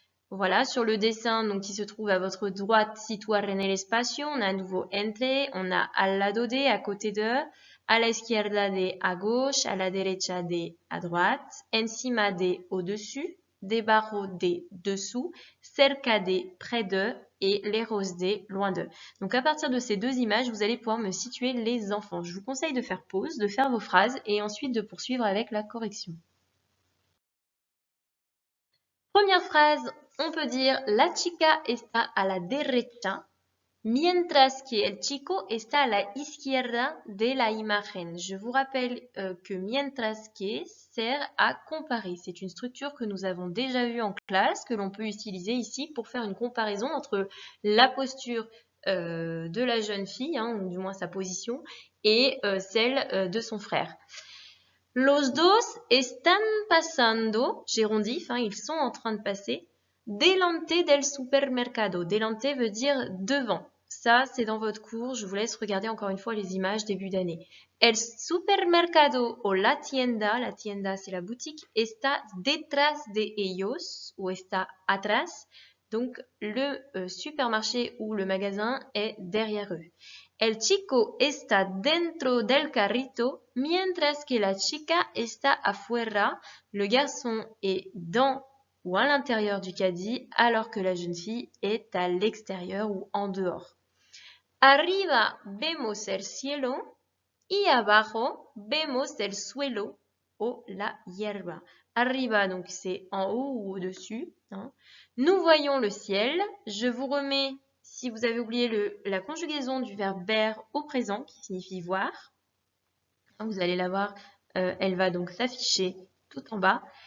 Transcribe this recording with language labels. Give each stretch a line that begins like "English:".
French: Voilà, sur le dessin donc, qui se trouve à votre droite,
Spanish: situar en el espacio,
French: on a à nouveau entre, on a al lado de, à côté de, a la izquierda de, à gauche, a la derecha de, à droite, encima de, au-dessus, debajo de, dessous, cerca de, près de, et lejos de, loin de. Donc à partir de ces deux images, vous allez pouvoir me situer les enfants. Je vous conseille de faire pause, de faire vos phrases et ensuite de poursuivre avec la correction. Première phrase, on peut dire
Spanish: la chica está a la derecha, mientras que el chico está a la izquierda de la imagen.
French: Je vous rappelle que mientras que sert à comparer. C'est une structure que nous avons déjà vue en classe, que l'on peut utiliser ici pour faire une comparaison entre la posture de la jeune fille, hein, ou du moins sa position, et celle de son frère.
Spanish: Los dos están pasando,
French: gérondif, hein, ils sont en train de passer,
Spanish: delante del supermercado.
French: Delante veut dire devant. Ça, c'est dans votre cours. Je vous laisse regarder encore une fois les images début d'année.
Spanish: El supermercado o la tienda
French: c'est la boutique,
Spanish: está detrás de ellos ou está atrás.
French: Donc, le supermarché ou le magasin est derrière eux.
Spanish: El chico está dentro del carrito, mientras que la chica está afuera.
French: Le garçon est dans ou à l'intérieur du caddie, alors que la jeune fille est à l'extérieur ou en dehors.
Spanish: Arriba vemos el cielo y abajo vemos el suelo o la hierba.
French: Arriba, donc c'est en haut ou au-dessus. Hein. Nous voyons le ciel. Je vous remets, si vous avez oublié la conjugaison du verbe ver au présent, qui signifie voir. Vous allez la voir, elle va donc s'afficher tout en bas.